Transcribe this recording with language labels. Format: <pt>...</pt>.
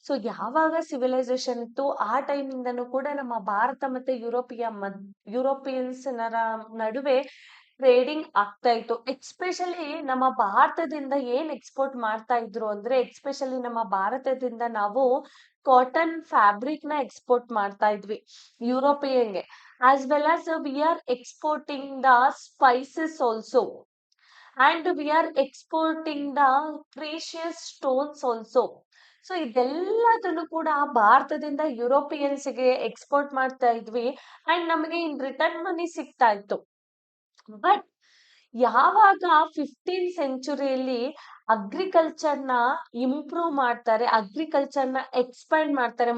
<kn>ಯಾವಾಗ ಸಿವಿಲೈಸೇಷನ್ ಇತ್ತು ಆ ಟೈಮ್ ಇಂದನೂ ಕೂಡ ನಮ್ಮ ಭಾರತ ಮತ್ತೆ ಯುರೋಪಿಯನ್ಸ್ ನಡುವೆ ಟ್ರೇಡಿಂಗ್ ಆಗ್ತಾ ಇತ್ತು. ಎಕ್ಸ್ಪೆಷಲಿ ನಮ್ಮ ಭಾರತದಿಂದ ಏನ್ ಎಕ್ಸ್ಪೋರ್ಟ್ ಮಾಡ್ತಾ ಇದ್ರು ಅಂದ್ರೆ ಎಕ್ಸ್ಪೆಷಲಿ ನಮ್ಮ ಭಾರತದಿಂದ ನಾವು ಕಾಟನ್ ಫ್ಯಾಬ್ರಿಕ್ ನ ಎಕ್ಸ್ಪೋರ್ಟ್ ಮಾಡ್ತಾ ಇದ್ವಿ ಯುರೋಪಿಯನ್ಗೆ.</kn> <en>as well as we are exporting the spices also, and we are exporting the precious stones also.</en> <kn>ಇದೆಲ್ಲದನ್ನು ಕೂಡ ಭಾರತದಿಂದ ಯುರೋಪಿಯನ್ಸ್ಗೆ ಎಕ್ಸ್ಪೋರ್ಟ್ ಮಾಡ್ತಾ ಇದ್ವಿ ಅಂಡ್ ನಮಗೆ ಇನ್ ರಿಟರ್ನ್ ಮನಿ ಸಿಗ್ತಾ ಇತ್ತು. ಬಟ್ ಯಾವಾಗ 15th ಸೆಂಚುರಿಯಲ್ಲಿ ಅಗ್ರಿಕಲ್ಚರ್ನ ಇಂಪ್ರೂವ್ ಮಾಡ್ತಾರೆ, ಅಗ್ರಿಕಲ್ಚರ್ನ ಎಕ್ಸ್ಪ್ಯಾಂಡ್ ಮಾಡ್ತಾರೆ.</kn>